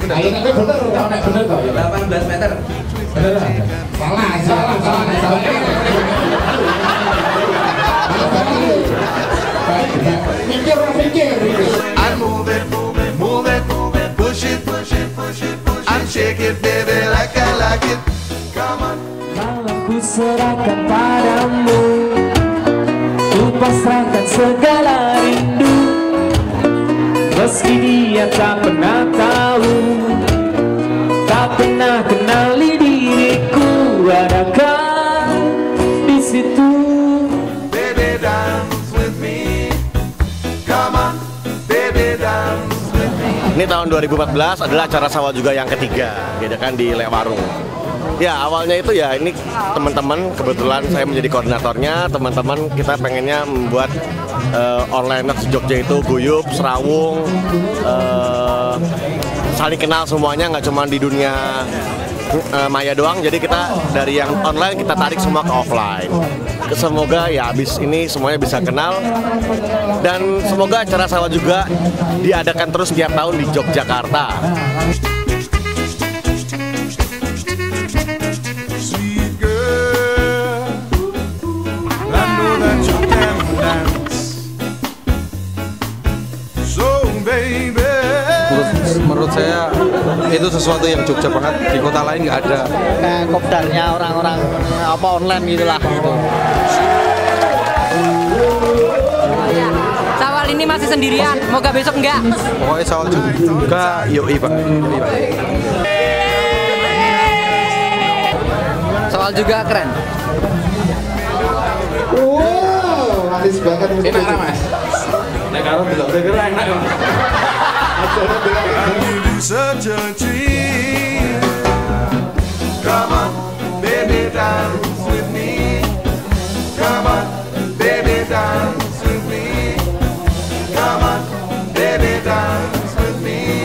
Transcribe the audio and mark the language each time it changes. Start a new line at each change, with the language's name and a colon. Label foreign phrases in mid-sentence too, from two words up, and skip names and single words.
Indonesian: tapi bener kok
Javanese: nek bener kok.
Indonesian: 18 meter. Bener. Salah. Mikir.
English: I move it, push it, and shake it, baby, like I like it. Come on.
Indonesian: Malam ku serahkan padamu, ku pasrahkan segala rindu, meski dia tak pernah tahu, tak pernah kenali diriku, adakah di situ?
English: Baby, dance with me. Come on, baby, dance with me.
Indonesian: Ini tahun 2014 adalah acara sawah juga yang ketiga, gitu kan, di Lekwarung. Ya awalnya itu ya ini teman-teman, kebetulan saya menjadi koordinatornya. Teman-teman kita pengennya membuat onliners Jogja itu guyup, serawung, saling kenal semuanya, nggak cuma di dunia maya doang. Jadi kita dari yang online kita tarik semua ke offline. Semoga ya abis ini semuanya bisa kenal, dan semoga acara sawah juga diadakan terus tiap tahun di Yogyakarta.
English: Sweet girl, I know that you can dance. So baby.
Indonesian: Menurut saya itu sesuatu yang Jogja banget, di kota lain nggak ada. Kayak kopdarnya orang-orang apa online gitulah gitu. Sawal ini masih sendirian, moga besok enggak. Pokoknya soal juga yoi Pak. Sawal juga keren. Wow, manis banget. Enak lah mas.
Javanese: Nek karo delok enak.
English: Such a treat. Come on, baby, dance with me. Come on, baby, dance with me. Come on, baby, dance with me.